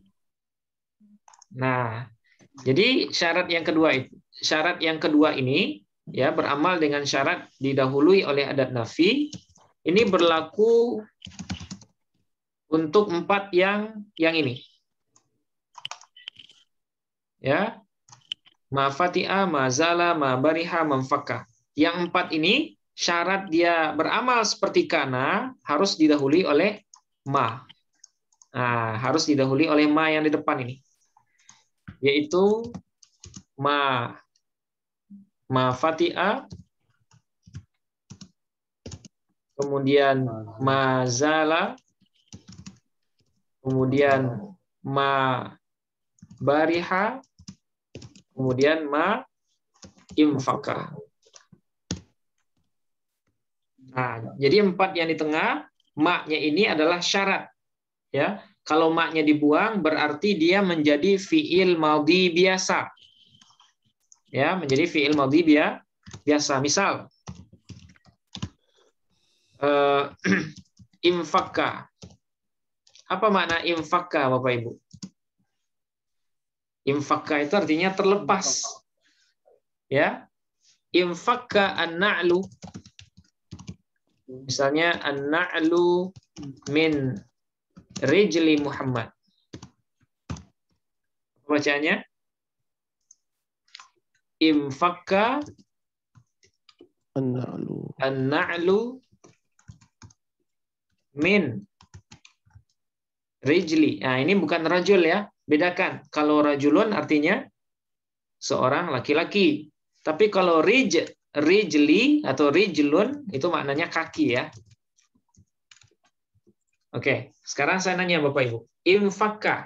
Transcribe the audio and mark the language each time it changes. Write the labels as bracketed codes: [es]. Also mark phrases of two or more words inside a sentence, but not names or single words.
[id] Nah, jadi syarat yang kedua ini ya, beramal dengan syarat didahului oleh adat nafi, ini berlaku untuk 4 yang ini. Ya. [ar] ما فتئ، ما زال، ما برح، ما انفك. [id] Yang 4 ini syarat dia beramal seperti kana harus didahului oleh ma. Nah, harus didahului oleh ma yang di depan ini. Yaitu [ar] ما فتئ, [id] kemudian [ar] ما زال, [id] kemudian [ar] ما برح, [id] kemudian [ar] ما انفك. [id] Nah, jadi 4 yang di tengah, ma-nya ini adalah syarat. Ya, kalau ma-nya dibuang berarti dia menjadi [ar] فعل ماضي [id] biasa. Ya, menjadi [ar] فعل ماضي [id] biasa. Misal imfakka. Apa makna imfakka, Bapak Ibu? Imfakka itu artinya terlepas. [ar] Ya. انفك النعل. Misalnya النعل من رجل محمد. Bacaannya انفك النعل من رجل. [id] Nah, ini bukan rajul ya. Bedakan. Kalau rajulun artinya seorang laki-laki. Tapi kalau rijli atau rijlun itu maknanya kaki ya. Oke, sekarang saya nanya Bapak Ibu. Infakka.